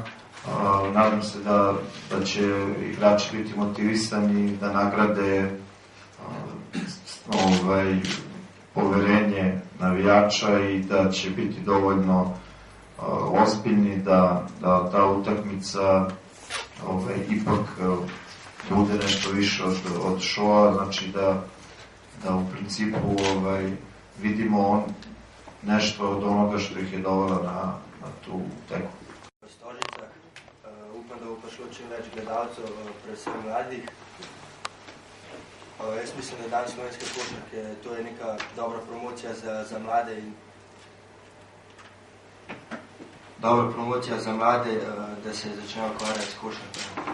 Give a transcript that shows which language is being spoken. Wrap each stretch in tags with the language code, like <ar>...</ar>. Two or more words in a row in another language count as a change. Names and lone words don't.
<sr>Nadam se da će igrači biti motivisani, da nagrade poverenje navijača i da će biti dovoljno ozbiljni da ta utakmica ipak bude nešto više od šoa, znači da u principu vidimo nešto od onoga što ih je dovelo na tu teku.</sr> <sl>Stožica, upam da bo prišlo čim več gledalcev, predvsem mladih. Jaz mislim, da dan slovenske košarke, to je neka dobra promocija za mlade in dobra promocija za mlade, da se začnejo ukvarjati s košarko.</sl>